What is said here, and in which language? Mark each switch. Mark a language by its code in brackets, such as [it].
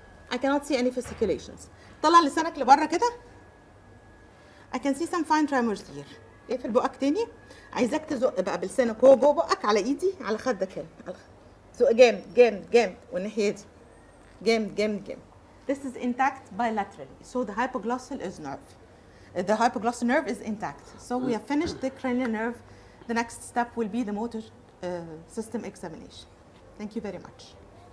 [en] I cannot see any fasciculations. [ar] طلع لسانك لبره كده. [en] I can see some fine tremors here. [ar] اقفل بقك تاني. عايزاك تزق بقى بلسانك هو جوه بقك على ايدي على خدك هنا. زق جامد جامد جامد والناحيه دي. جامد جامد جامد. [en] This is intact bilaterally. So the hypoglossal is nerve. The hypoglossal nerve is intact. So we have finished the cranial nerve. The next step will be the motor system examination. Thank you very much.